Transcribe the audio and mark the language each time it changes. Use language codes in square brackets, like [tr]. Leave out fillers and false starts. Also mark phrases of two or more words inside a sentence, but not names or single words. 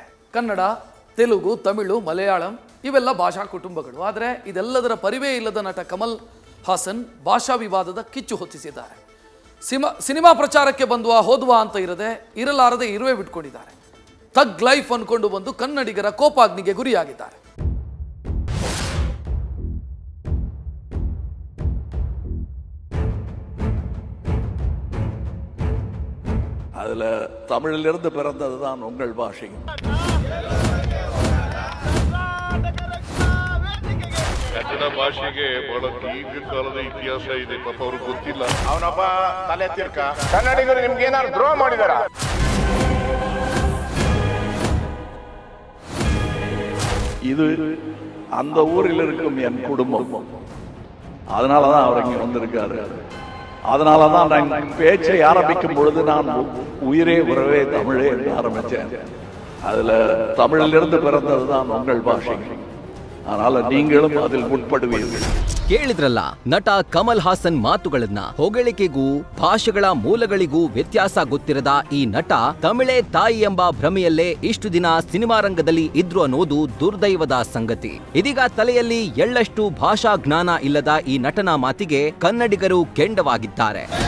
[kn] ಕನ್ನಡ, ತೆಲುಗು, ತಮಿಳು, ಮಲಯಾಳಂ ಇವೆಲ್ಲ ಭಾಷಾ ಕುಟುಂಬಗಳು. ಆದರೆ ಇದೆಲ್ಲದರ ಪರಿವೇ ಇಲ್ಲದ ನಟ ಕಮಲ್ ಹಾಸನ್ ಭಾಷಾ ವಿವಾದದ ಕಿಚ್ಚು ಹೊತ್ತಿಸಿದ್ದಾರೆ. ಸಿನಿಮಾ ಪ್ರಚಾರಕ್ಕೆ ಬಂದ್ವಾ ಹೋದ್ವಾ ಅಂತ ಇರಲಾರದೆ ಇರುವೆ ಬಿಟ್ಕೊಂಡಿದ್ದಾರೆ. ಥಗ್ ಲೈಫ್ ಅನ್ಕೊಂಡು ಬಂದು ಕನ್ನಡಿಗರ ಕೋಪಾಗ್ನಿಗೆ ಗುರಿಯಾಗಿದ್ದಾರೆ. [ta] அதில் தமிழிலிருந்து பிறந்தது தான் உங்கள் பாஷை. [kn] ಕನ್ನಡ ಭಾಷೆಗೆ ಬಹಳ ದೀರ್ಘಕಾಲದ ಇತಿಹಾಸ ಇದೆ. ಪಾಪ ಅವ್ರಿಗೆ ಗೊತ್ತಿಲ್ಲ. ಅವನೊಬ್ಬ ತಲೆ ತಿರ್ಕ. ಕನ್ನಡಿಗರು ನಿಮ್ಗೆ ಏನಾದ್ರು ದ್ರೋಹ ಮಾಡಿದಾರ? [ta] இது அந்த ஊரில் இருக்கும் என் குடும்பம். அதனால தான் அவர் இங்கே வந்திருக்காரு. அதனால தான் நான் பேச்சை ஆரம்பிக்கும் பொழுது நான் உயிரே உறவே தமிழே என்று ஆரம்பித்தேன். அதில் தமிழிலிருந்து பிறந்தது தான் உங்கள் பாஷை. அதனால நீங்களும் அதில் உட்படுவீர்கள். [kn] ಕೇಳಿದ್ರಲ್ಲ, ನಟ ಕಮಲ್ ಹಾಸನ್ ಮಾತುಗಳನ್ನ. ಹೊಗಳಿಕೆಗೂ ಭಾಷೆಗಳ ಮೂಲಗಳಿಗೂ ವ್ಯತ್ಯಾಸ ಗೊತ್ತಿರದ ಈ ನಟ ತಮಿಳೇ ತಾಯಿ ಎಂಬ ಭ್ರಮೆಯಲ್ಲೇ ಇಷ್ಟು ದಿನ ಸಿನಿಮಾ ರಂಗದಲ್ಲಿ ಇದ್ರು ಅನ್ನೋದು ದುರ್ದೈವದ ಸಂಗತಿ. ಇದೀಗ ತಲೆಯಲ್ಲಿ ಎಳ್ಳಷ್ಟು ಭಾಷಾ ಜ್ಞಾನ ಇಲ್ಲದ ಈ ನಟನ ಮಾತಿಗೆ ಕನ್ನಡಿಗರು ಕೆಂಡವಾಗಿದ್ದಾರೆ.